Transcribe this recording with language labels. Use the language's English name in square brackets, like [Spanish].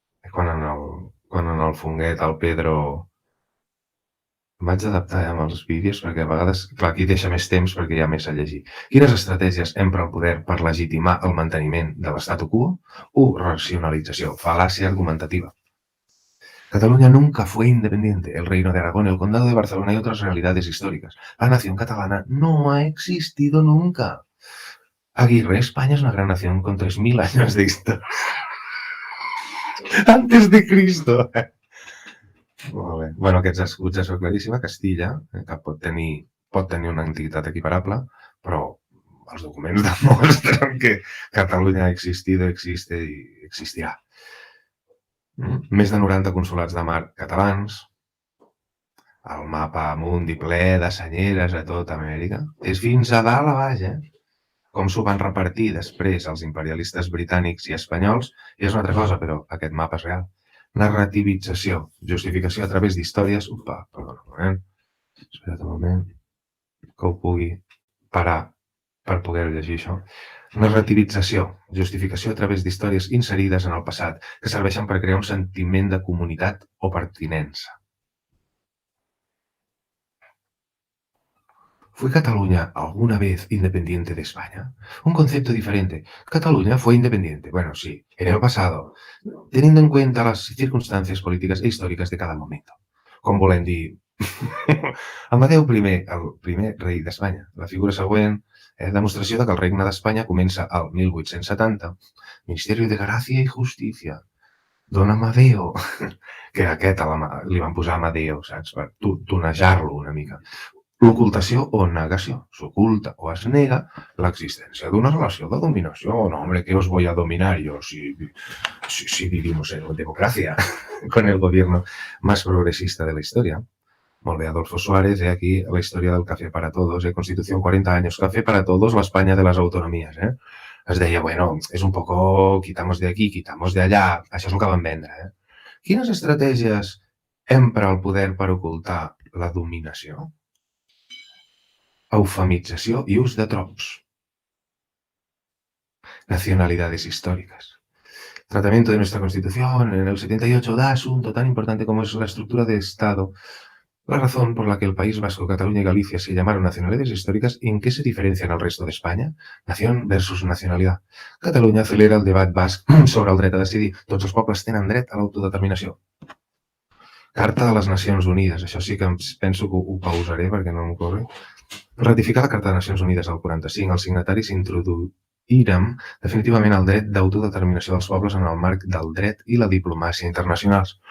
[Catalan] Quan en el Fonguet, el Pedro... Em vaig adaptar amb els vídeos perquè a vegades... Clar, aquí deixa més temps perquè hi ha més a llegir. Quines estratègies empra el poder per legitimar el manteniment de l'statu quo? 1. Racionalització, fal·làcia argumentativa. [Spanish] Cataluña nunca fue independiente. El Reino de Aragón, el Condado de Barcelona y otras realidades históricas. La nación catalana no ha existido nunca. Aguirre, España es una gran nación con 3.000 años de historia. Antes de Cristo. Molt bé. [Catalan] Bueno, aquests escuts ja són claríssima. Castilla, que pot tenir una entitat equiparable, però els documents demostren que Catalunya [Spanish] ha existido, existe [Catalan] i existirà. Més de 90 consolats de mar catalans, el mapa mundi ple de senyeres a tota Amèrica, és fins a dalt a baix, Com s'ho van repartir després els imperialistes britànics i espanyols, i és una altra cosa, però aquest mapa és real. Narrativització, justificació a través d'històries... Perdona un moment. Espera't un moment que ho pugui parar per poder llegir això. Narrativització, justificació a través d'històries inserides en el passat que serveixen per crear un sentiment de comunitat o pertinença. [Spanish] ¿Fue Cataluña alguna vez independiente de España? Un concepto diferente. Cataluña fue independiente. Bueno, sí, en el pasado, teniendo en cuenta las circunstancias políticas e históricas de cada momento. [Catalan] Com volem dir... Amadeu I, el primer rei d'Espanya. La figura següent, demostració de que el regne d'Espanya comença al 1870. Ministeri de Gràcia i Justícia. Don Amadeo. Que aquest li van posar Amadeo, saps? Per tonejar-lo una mica. L'ocultació o negació. S'oculta o es nega l'existència d'una relació de dominació. [Spanish] No, hombre, ¿qué os voy a dominar yo si vivimos en democracia con el gobierno más progresista de la historia? [Catalan] Molt bé, Adolfo Suárez, aquí la història del [Spanish] café para todos, Constitución 40 años, café para todos, la España de las autonomías, [Catalan] Es deia, bueno, és [Spanish] un poco quitamos de aquí, quitamos [Catalan] de allà, això és el que van vendre, Quines estratègies empra el poder per ocultar la dominació? Eufemització y ús de tropos. [Spanish] Nacionalidades históricas. Tratamiento de nuestra Constitución en el 78 da asunto tan importante como es la estructura de Estado. La razón por la que el País Vasco, Cataluña y Galicia se llamaron nacionalidades históricas, ¿en qué se diferencian al resto de España? Nación versus nacionalidad. [Catalan] Catalunya acelera el debat basc sobre el dret a decidir. Tots els pobles tenen dret a l'autodeterminació. Carta de les Nacions Unides. Això sí que penso que ho pausaré perquè no m'ho corre. Ratificar la Carta de Nacions Unides al 45, els signataris introduïren definitivament el dret d'autodeterminació dels pobles en el marc del dret i la diplomàcia internacionals.